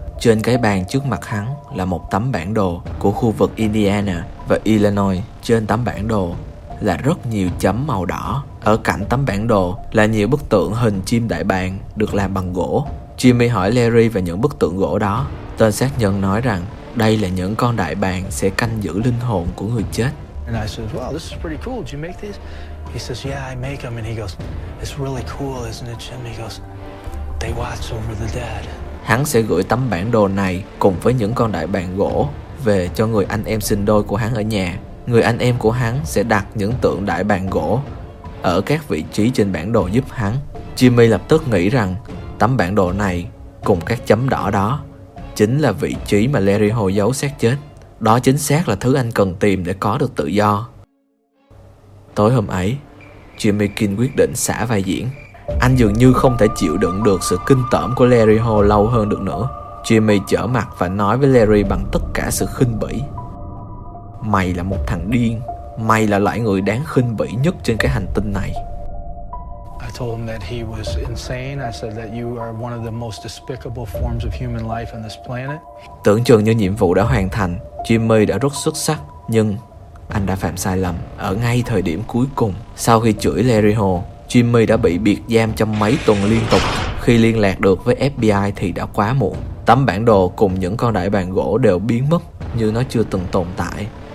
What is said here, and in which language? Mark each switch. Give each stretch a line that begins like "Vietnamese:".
Vietnamese: Trên cái bàn trước mặt hắn là một tấm bản đồ của khu vực Indiana và Illinois. Trên tấm bản đồ là rất nhiều chấm màu đỏ. Ở cạnh tấm bản đồ là nhiều bức tượng hình chim đại bàng được làm bằng gỗ. Jimmy hỏi Larry về những bức tượng gỗ đó. Tên sát nhân nói rằng đây là những con đại bàng sẽ canh giữ linh hồn của người chết.
English: And I says, wow, this is pretty cool. Did you make these? He says, yeah, I make them. And he goes, it's really cool, isn't it, Jim? He goes, they watch over the dead.
Vietnamese: Hắn sẽ gửi tấm bản đồ này cùng với những con đại bàng gỗ về cho người anh em sinh đôi của hắn ở nhà. Người anh em của hắn sẽ đặt những tượng đại bàng gỗ ở các vị trí trên bản đồ giúp hắn. Jimmy lập tức nghĩ rằng tấm bản đồ này cùng các chấm đỏ đó chính là vị trí mà Larry Ho giấu xác chết. Đó chính xác là thứ anh cần tìm để có được tự do. Tối hôm ấy, Jimmy King quyết định xả vai diễn. Anh dường như không thể chịu đựng được sự kinh tởm của Larry Ho lâu hơn được nữa. Jimmy trở mặt và nói với Larry bằng tất cả sự khinh bỉ. Mày là một thằng điên. Mày là loại người đáng khinh bỉ nhất trên cái hành tinh này.
English: I told him that he was insane. I said that you are one of the most despicable forms of human life on this planet.
Vietnamese: Tưởng chừng như nhiệm vụ đã hoàn thành, Jimmy đã rất xuất sắc, nhưng anh đã phạm sai lầm ở ngay thời điểm cuối cùng. Sau khi chửi Larry Ho, Jimmy đã bị biệt giam trong mấy tuần liên tục. Khi liên lạc được với FBI thì đã quá muộn. Tấm bản đồ cùng những con đại bàng gỗ đều biến mất như nó chưa từng tồn tại.